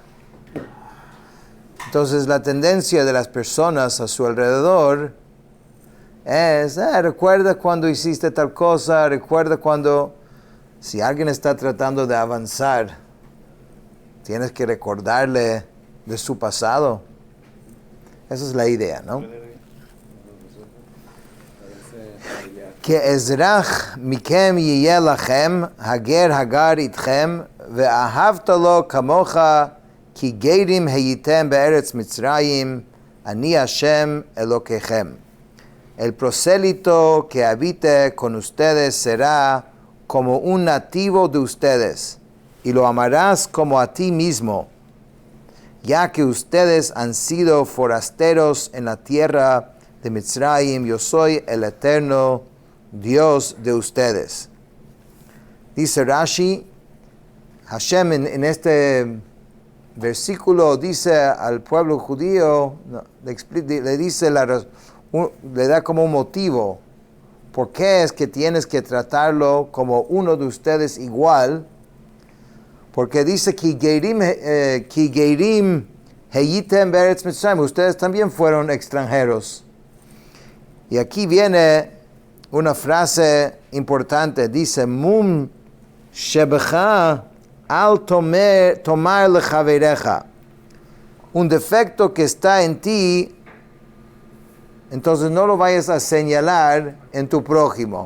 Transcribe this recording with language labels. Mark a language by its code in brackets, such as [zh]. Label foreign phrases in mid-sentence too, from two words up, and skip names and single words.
[es] Entonces la tendencia de las personas a su alrededor es, recuerda cuando hiciste tal cosa, recuerda cuando... Si alguien está tratando de avanzar, tienes que recordarle de su pasado. Esa es la idea, ¿no? [he] כאזרח מכם יהיה לכם הגר הגר אתכם ואהבת לו כמוך כי גרים הייתם בארץ מצרים אני השם אלוקיכם. [es] El prosélito que habite con ustedes será como un nativo de ustedes, y lo amarás como a ti mismo, ya que ustedes han sido forasteros en la tierra de Mitzrayim. Yo soy el eterno Dios de ustedes. Dice Rashi, Hashem en este versículo dice al pueblo judío, le dice le da como un motivo. ¿Por qué es que tienes que tratarlo como uno de ustedes igual? Porque dice [he] כי גרים הייתם בארץ מצרים. [es] Ustedes también fueron extranjeros. Y aquí viene una frase importante. Dice [he] מום שבך אל תאמר לחברך. [es] Un defecto que está en ti, entonces no lo vayas a señalar en tu prójimo.